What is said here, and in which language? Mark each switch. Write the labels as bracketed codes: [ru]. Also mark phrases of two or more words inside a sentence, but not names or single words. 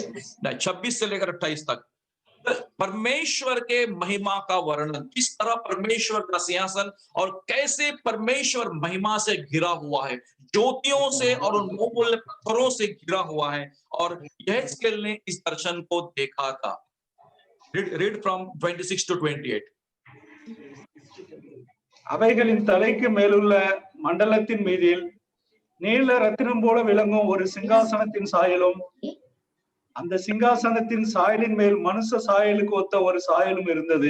[hi] 26 से लेकर 28 तक परमेश्वर के महिमा का वर्णन, किस तरह परमेश्वर का सिंहासन और कैसे परमेश्वर महिमा से घिरा हुआ है, ज्योतियों से और उन बहुमूल्य पत्थरों से घिरा हुआ है। और यहेजकेल ने इस दर्शन को देखा था। [en] Read from 26 to 28. [ta] அவைகளின் தலைக்கு மேலுள்ள மண்டலத்தின் மீதில் நீல ரத்தினம் போல விளங்கும் ஒரு சிங்காசனத்தின் சாயலும், அந்த சிங்காசனத்தின் சாயலின் மேல் மனுஷ சாயலுக்கு ஒத்த ஒரு சாயலும் இருந்தது.